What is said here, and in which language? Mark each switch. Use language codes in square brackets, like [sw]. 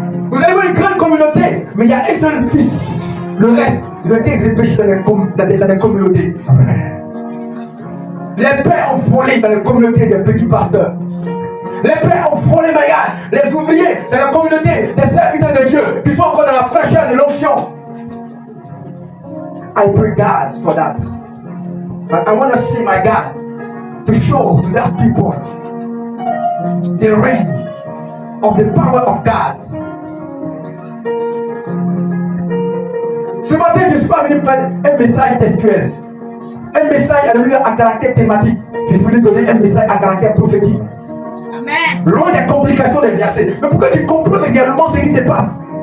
[fr] Vous avez vu une grande communauté, mais il y a un seul fils. Le reste, ils ont été repêchés dans les communautés. Les pères ont volé dans les communautés des petits pasteurs. Les pères ont volé, les ouvriers dans la communauté des serviteurs de Dieu qui sont encore dans la fraîcheur de l'onction. [en] I pray God for that. But I want to see my God to show to those people the reign of the power of God. [fr] Ce matin, je ne suis pas venu faire un message textuel, un message à caractère thématique. Je suis venu donner un message à caractère prophétique. Amen. Loin des complications des versets. Mais pourquoi tu comprends également ce qui se passe?